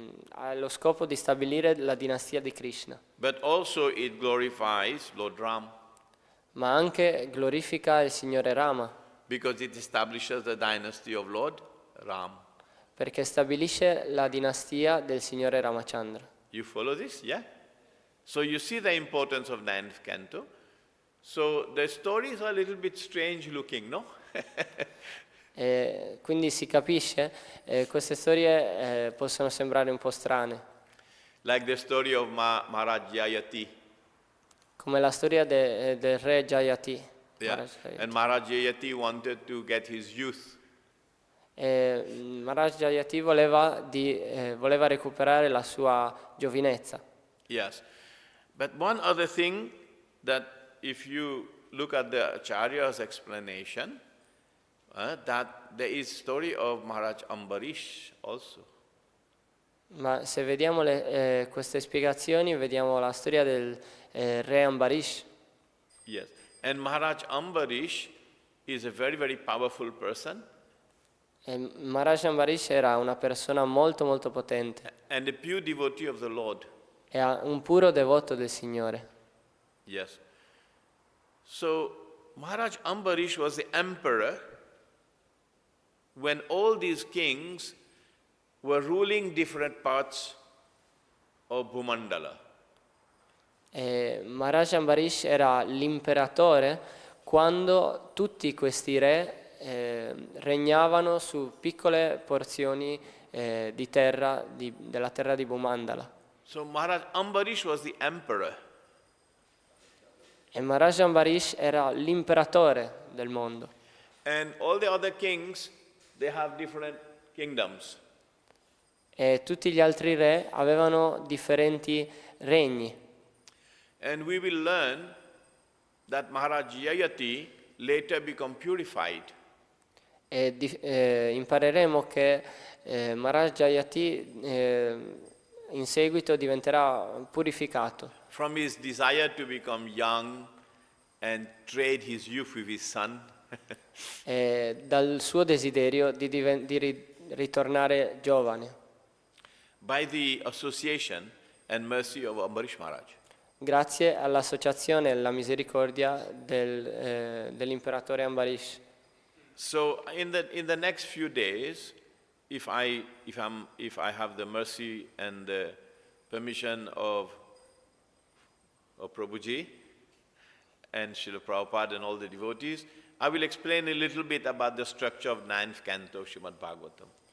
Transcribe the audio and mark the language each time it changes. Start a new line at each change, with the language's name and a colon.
Italian: Ha lo scopo di stabilire la dinastia di Krishna,
English: But also it glorifies Lord Ram
Italian: ma anche glorifica il Signore Rama,
English: because it establishes the dynasty of Lord Ram.
Italian: perché stabilisce la dinastia del Signore Ramachandra.
English: You follow this? Yeah? So you see the importance of 9th canto. So the stories are a little bit strange looking, no?
Italian: Quindi si capisce, queste storie possono sembrare un po' strane,
English: Like the story of Maharaj Jayati.
Italian: come la storia del re Jayati.
English: Yeah. Maharaj Jayati. And Maharaj Jayati wanted to get his youth.
Italian: Maharaj Jayati voleva recuperare la sua giovinezza.
English: Yes. But one other thing that if you look at the Acharya's explanation, that there is story of Maharaj Ambarish also.
Italian: Ma se vediamo queste spiegazioni, vediamo la storia del re Ambarish.
English: Yes. And Maharaj Ambarish is a very, very powerful person.
Italian: Maharaj Ambarish era una persona molto molto potente.
English: and a pure devotee of the Lord.
Italian: e un puro devoto del Signore.
English: Yes. So Maharaj Ambarish was the emperor when all these kings were ruling different parts of Bhumandala.
Italian: E Maharaj Ambarish era l'imperatore quando tutti questi re regnavano su piccole porzioni di terra, della terra di Bhumandala.
English: So Maharaj Ambarish was the emperor.
Italian: E Maharaj Ambarish era l'imperatore del mondo.
English: And all the other kings, they have different kingdoms.
Italian: E tutti gli altri re avevano differenti regni.
English: And we will learn that Maharaj Yayati later become purified.
Italian: E impareremo che Maharaj Jayati in seguito diventerà purificato
English: From his desire to become young and trade his youth with his son,
Italian: dal suo desiderio di ritornare giovane,
English: by the association and mercy of Ambarish Maharaj.
Italian: grazie all'associazione e alla misericordia dell'imperatore Ambarish.
English: So in the next few days, if I have the mercy and the permission of Prabhuji and Srila Prabhupada and all the devotees, I will explain a little bit about the structure of 9th canto of Srimad Bhagavatam.